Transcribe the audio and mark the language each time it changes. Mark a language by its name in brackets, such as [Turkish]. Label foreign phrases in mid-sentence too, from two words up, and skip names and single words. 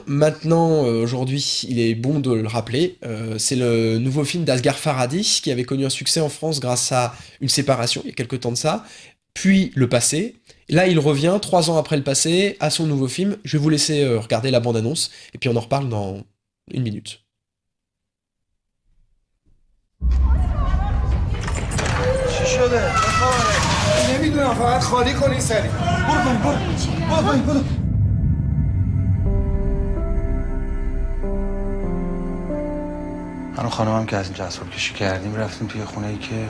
[French] Maintenant, aujourd'hui, il est bon de le rappeler, c'est le nouveau film d'Asghar Farhadi, qui avait connu un succès en France grâce à Une séparation, il y a quelques temps de ça, puis Le Passé. Là, il revient, 3 ans après Le Passé, à son nouveau film. Je vais vous laisser regarder la bande-annonce, et puis on en reparle dans 1 minute. [Persian] چی شده؟ نمیدونم فقط خالی کنی سری برو من و خانمم که از اینجا اسباب کشی کردیم رفتیم توی خونه ای که